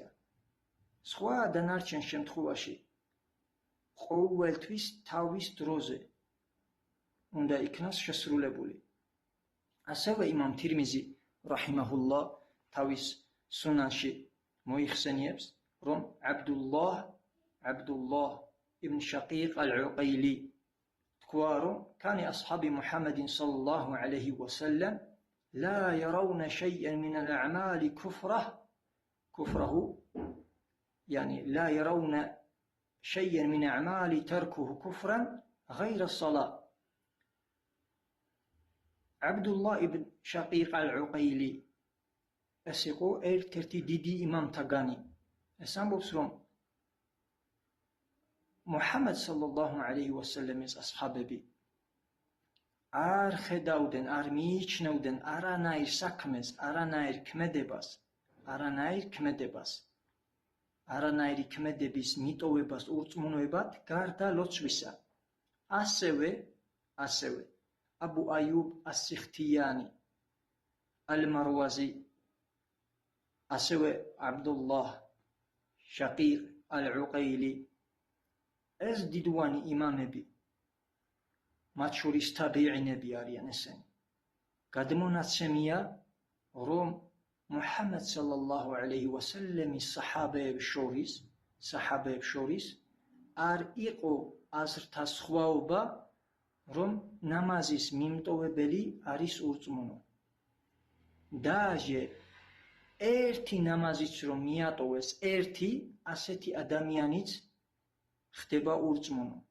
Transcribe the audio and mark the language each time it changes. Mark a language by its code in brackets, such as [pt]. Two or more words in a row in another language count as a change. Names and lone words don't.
[ka] სხვა დანარჩენ შემთხვევაში ყოველთვის თავის დროზე უნდა იქნას შესრულებული. ასევე იმამ თირმიზი რაჰიმაჰულლაჰ თავის სუნანში მოიხსენიებს, რომ Abdullah ibn Shaqiq al-Uqayli თქვა რომ [ar] كان أصحاب محمد صلى الله عليه وسلم لا يرون شيئا من الأعمال كفره يعني لا يرون شيئا من أعمال تركه كفرا غير الصلاة. [ka] Abdullah ibn Shaqiq al-Uqayli ეს იყო ერთ-ერთი დიდი იმამთაგანი. ეს ამბობს რომ Muhammad [ar] صلى الله عليه وسلم- [ka] ის ასხაბები არ ხედავდნენ, არ მიიჩნევდნენ არანაირ საქმეს, არანაირ ქმედების მიტოვებას ურწმუნოებად გარდა ლოცვისა. ასევე Abu Ayyub as-Sikhtiyani al-Marwazi, ასევე Abdullah Shaqiq al-Uqayli, ეს დიდვანი იმამები, მათ შორის თაბიინები არიან ესენი. გადმონაცემია, რომ Muhammad [ar] صلى الله عليه وسلم- [ka] ის საჰაბეებს შორის არ იყო აზრთა სხვაობა, რომ ნამაზის მიმტოვებელი არის ურწმუნო. დაჟე ერთი ნამაზიც რომ მიატოვეს ერთი, ასეთი ადამიანიც ხდება ურწმუნო.